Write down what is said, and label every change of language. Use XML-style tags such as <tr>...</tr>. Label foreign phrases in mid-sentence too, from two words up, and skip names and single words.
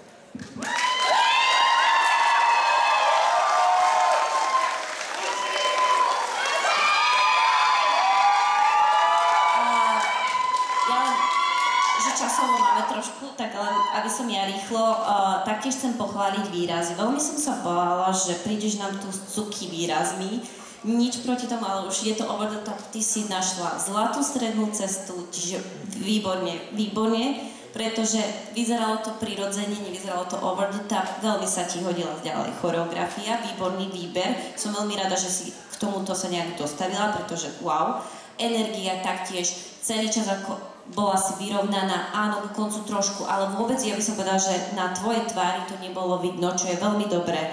<sk>Časovo máme trošku, tak len aby som ja rýchlo, taktiež chcem pochváliť výrazy. Veľmi som sa bála, že prídeš nám tu s cuky výrazmi. Nič proti tomu, ale už je to</sk> <en>over the top.</en> <sk>Ty si našla zlatú strednú cestu, čiže výborne, pretože vyzeralo to prirodzene, nevyzeralo to</sk> <en>over the top.</en> <sk>Veľmi sa ti hodila ďalej choreografia, výborný výber. Som veľmi rada, že si k tomuto sa nejak dostavila, pretože wow. Energia taktiež, celý čas ako bola si vyrovnaná, áno, k koncu trošku, ale vôbec ja by som povedala, že na tvojej tvári to nebolo vidno, čo je veľmi dobré.</sk>